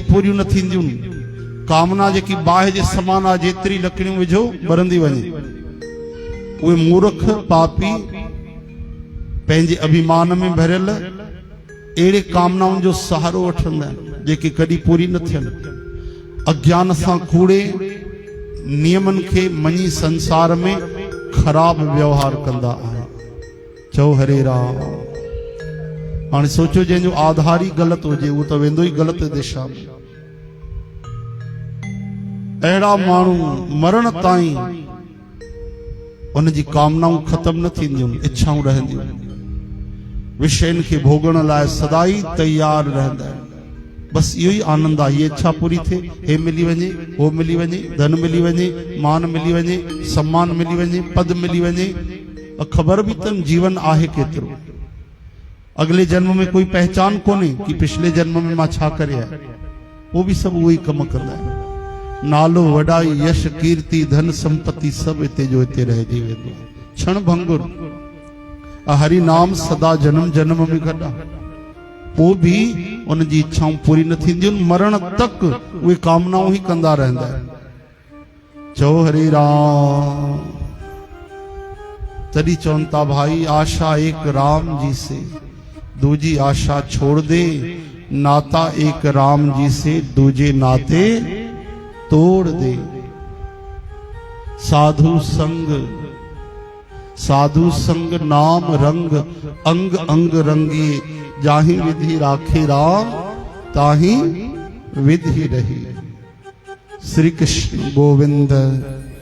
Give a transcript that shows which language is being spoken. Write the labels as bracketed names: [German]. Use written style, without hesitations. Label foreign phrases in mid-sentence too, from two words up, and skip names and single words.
[Sindhi] पूरियूं न थींदियूं, कामना जेकी बाहि जे समान आहे, जेतिरी लकड़ियूं विझो ॿरंदी वञे, उहे मूर्ख पापी पंहिंजे अभिमान में भरियल अहिड़े कामनाउनि जो सहारो वठंदा आहिनि जेके कॾहिं पूरी न थियनि, अज्ञान सां कूड़े नियमन के मनी संसार में खराब व्यवहार कंदा आहिनि। चओ हरे राम। हाणे सोचो जंहिंजो आधार ही गलत हुजे उहो त वेंदो ही गलत दिशा में। अहिड़ा माण्हू मरण ताईं उनजी कामनाऊं ख़त्म न थींदियूं, इच्छाऊं रहंदियूं, विषयनि खे भोगण लाइ सदाई तैयार रहंदा आहिनि। बस इहो ई आनंद आहे, ये इच्छा पूरी थिए, हे मिली वञे, वो मिली वञे, धन मिली वञे, मान मिली वञे, सम्मान मिली वञे, पद मिली वञे, ख़बर बि अथनि जीवन आहे केतिरो, [Hindi] अगले जन्म में कोई पहचान [Sindhi] कोन्हे कि पिछले जन्म में मां छा करे आहियां, वो भी सभु उहो ई कम कंदा आहिनि। नालो वॾाई यश कीर्ति धन संपत्ति सभु हिते जो हिते रहिजी वेंदो, क्षण भंगुर। हरि नाम सदा जन्म जन्म में गॾा, पोइ बि उनजी इच्छाऊं पूरी न थींदियूं, मरण तक उहे कामनाऊं ही कंदा रहंदा आहिनि। चओ हरे राम। तॾहिं चवनि था भाई [Hindi] आशा एक राम जी से, दूजी आशा छोड़ दे, नाता एक राम जी से, दूजे नाते तोड़ दे। साधु संग नाम रंग, अंग अंग रंगी, जाहि विधि राखे राम, ताहि विधि रही। श्री कृष्ण गोविंद।